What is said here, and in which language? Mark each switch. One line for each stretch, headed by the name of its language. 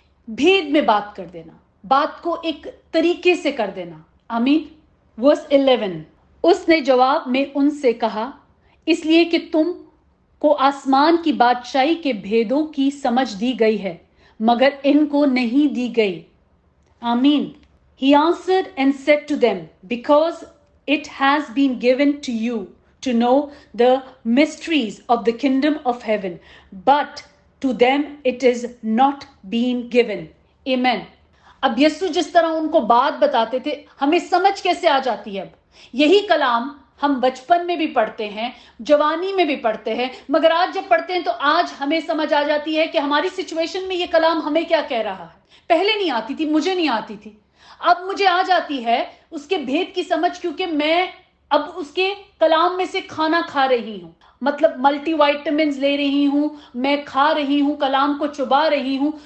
Hindi: भेद में बात कर देना, बात को एक तरीके से कर देना। आमीन। वर्स 11, उसने जवाब में उनसे कहा, इसलिए कि तुम को आसमान की बादशाही के भेदों की समझ दी गई है, मगर इनको नहीं दी गई।
English: Amen. He answered and said to them, because it has been given to you to know the mysteries of the kingdom of heaven, but to them it is not being given. Amen.
Hindi: अब यीशु जिस तरह उनको बात बताते थे, हमें समझ कैसे आ जाती है? अब यही कलाम हम बचपन में भी पढ़ते हैं, जवानी में भी पढ़ते हैं, मगर आज जब पढ़ते हैं तो आज हमें समझ आ जाती है कि हमारी सिचुएशन में ये कलाम हमें क्या कह रहा है। पहले नहीं आती थी, मुझे नहीं आती थी, अब मुझे आ जाती है उसके भेद की समझ, क्योंकि मैं अब उसके कलाम में से खाना खा रही हूं, मतलब मल्टी वाइटामिन्स ले रही हूं, मैं खा रही हूं, कलाम को चुबा रही हूं।